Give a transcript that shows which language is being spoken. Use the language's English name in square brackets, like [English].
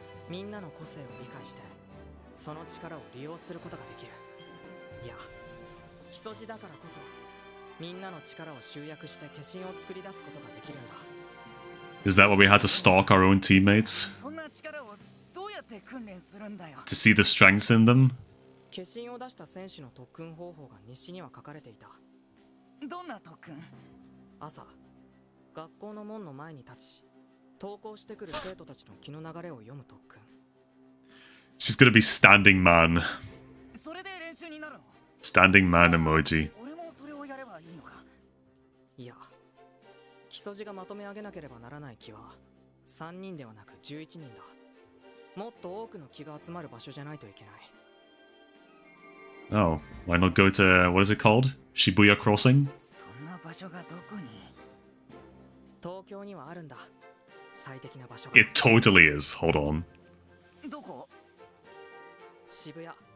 [Japanese] みんなの個性を理解してその力を利用することができる。いや、木曽路だからこそみんなの力を集約して化身を作り出すことができるんだ。 [English] Is that why we had to stalk our own teammates? [Japanese] そんな力をどうやって訓練するんだよ。 [English] To see the strengths in them? [Japanese] 化身を出した選手の特訓方法が日誌には書かれていた。どんな特訓？朝、学校の門の前に立ち登校してくる生徒たちの気の流れを読む特訓。 [English] She's gonna be standing man. [Japanese] それで練習になるの？ [English] Standing man emoji. [Japanese] 俺もそれをやればいいのか？いや、木曽路がまとめ上げなければならない気は3人ではなく11人だ。もっと多くの気が集まる場所じゃないといけない。 [English] Oh, why not go to, what is it called? Shibuya Crossing? [Japanese] そんな場所がどこに？東京にはあるんだ。最適な場所が。 [English] It totally is. Hold on. [Japanese] どこ？渋谷。